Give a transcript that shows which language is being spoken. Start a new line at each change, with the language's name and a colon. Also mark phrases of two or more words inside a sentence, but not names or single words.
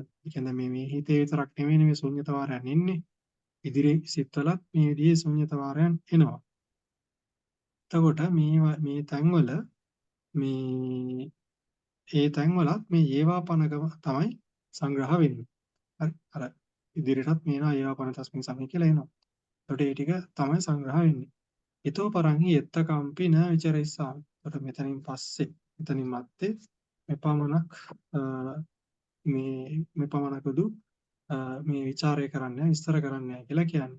Sinhala: ඒ කියන්නේ මේ හිතේ විතරක් නෙමෙයි මේ ශුන්්‍යත වාරයන් ඉන්නේ. ඉදිරි සිත්වලත් මේ විදිහේ ශුන්්‍යත වාරයන් එනවා. එතකොට මේ තැන්වල මේ ඒ තැන්වලත් මේ ඒවාපනකම තමයි සංග්‍රහ වෙන්නේ. හරි. අර ඉදිරියටත් මේනවා
Pali: ඒවාපන තස්මින් සමේ
Sinhala: කියලා එනවා. එතකොට ඒ ටික තමයි සංග්‍රහ වෙන්නේ.
Pali: ඊතෝ පරංහි එත්තකම්පි න විචරිස්සාමි.
Sinhala: එතකොට මෙතනින් පස්සේ මෙතනින් මත්තේ මෙපමණක් මෙපමණකදු මේ ਵਿਚාරය කරන්නේ විස්තර කරන්නේ කියලා කියන්නේ.